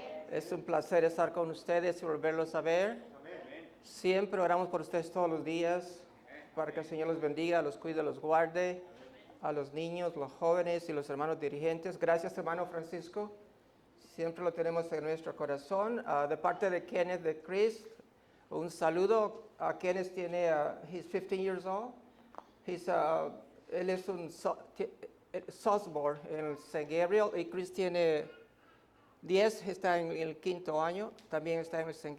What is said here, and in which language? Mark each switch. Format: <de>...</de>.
<es>Es un placer estar con ustedes y volverlos a ver. Siempre oramos por ustedes todos los días, para que el Señor los bendiga, los cuide, los guarde, a los niños, los jóvenes y los hermanos dirigentes. Gracias, hermano Francisco. Siempre lo tenemos en nuestro corazón. De parte de Kenneth, de Chris, un saludo.</es> <en>Kenneth</en> <es>tiene,</es> <en>he's 15 years old.</en> <es>Él es un sophomore en St. Gabriel, y Chris tiene 10, está en el 5º año, también está en el St.</es>